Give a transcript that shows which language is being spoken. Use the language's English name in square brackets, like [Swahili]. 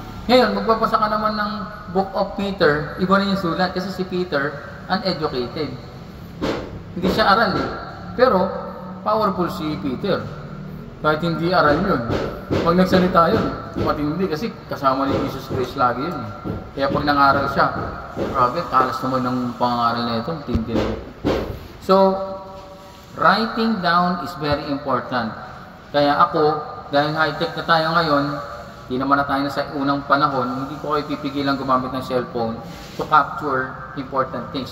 [Filipino] Ngayon, magbabasa ka naman ng Book of Peter, iba na yung sulat kasi si Peter, uneducated. Hindi siya aral eh. Pero, powerful si Peter. Kahit hindi aral yun. Pag nagsalita yun, matindi kasi kasama ni Jesus Christ lagi yun. Kaya pag nangaral siya, grabe, talas naman ng pangaral na ito, matindi na. [English] So, writing down is very important. [Filipino] Kaya ako, dahil high-tech na tayo ngayon, hindi naman na tayo na sa unang panahon, hindi ko kayo pipigilan gumamit ng cellphone [English] to capture important things.